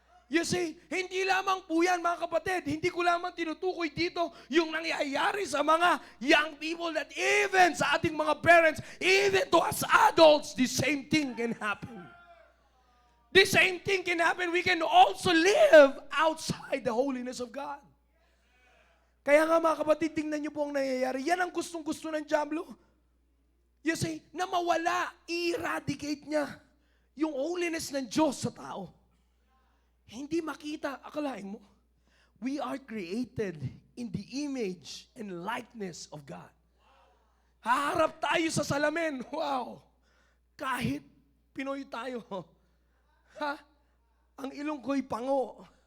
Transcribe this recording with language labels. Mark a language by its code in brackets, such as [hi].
[en] You see, [tl] hindi lamang po yan, mga kapatid. Hindi ko lamang tinutukoy dito yung nangyayari sa mga young people that even sa ating mga parents, [en] even to us adults, the same thing can happen. The same thing can happen. We can also live outside the holiness of God. [tl] Kaya nga mga kapatid, tingnan niyo po ang nangyayari. Yan ang gustong-gusto ng dyablo. [en] You see, [tl] na mawala, i-eradicate niya yung holiness ng Diyos sa tao. Hindi makita, akalain mo, [en] we are created in the image and likeness of God. [tl] Haharap tayo sa salamin. Wow! Kahit Pinoy tayo. Ha? Ang ilong ko'y pango.